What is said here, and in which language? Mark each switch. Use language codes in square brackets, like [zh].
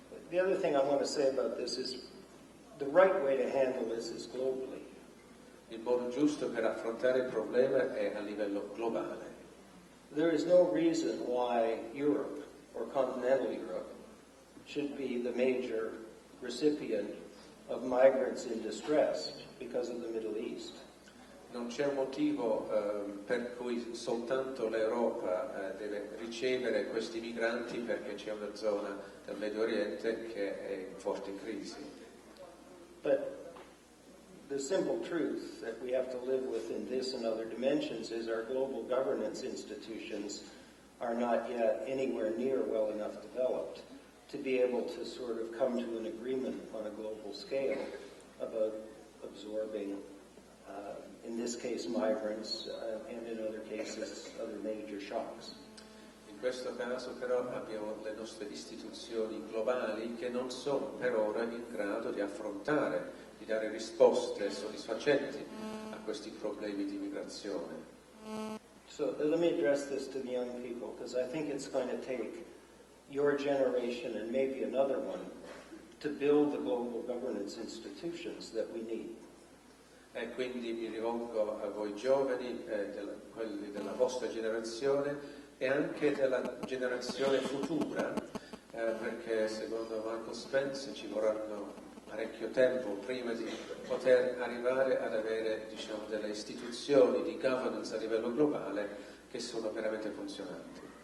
[en] The other thing I want to say about this is the right way to handle this is globally. [it] Il modo giusto per affrontare il problema è a livello globale. [en] There is no reason why Europe or continental Europe should be the major recipient of migrants in distress because of the Middle East. [it] Non c'è un motivo per cui soltanto l'Europa deve ricevere questi migranti perché c'è una zona del Medio Oriente che è in forte crisi. [en] But the simple truth that we have to live with in this and other dimensions is our global governance institutions are not yet anywhere near well enough developed to be able to sort of come to an agreement on a global scale about absorbing, in this case, migrants, and in other cases, other major shocks. [it] In questo caso però abbiamo le nostre istituzioni globali che non sono per ora in grado di affrontare, di dare risposte soddisfacenti a questi problemi di migrazione. [en] So let me address this to the young people, because I think it's going to take your generation and maybe another one to build the global governance institutions that we need. [it] E quindi mi rivolgo a voi giovani, quelli della vostra generazione e anche della generazione futura, perché secondo Michael Spence ci vorranno parecchio tempo prima di poter arrivare ad avere, diciamo, delle istituzioni di governance a livello globale che sono veramente funzionanti.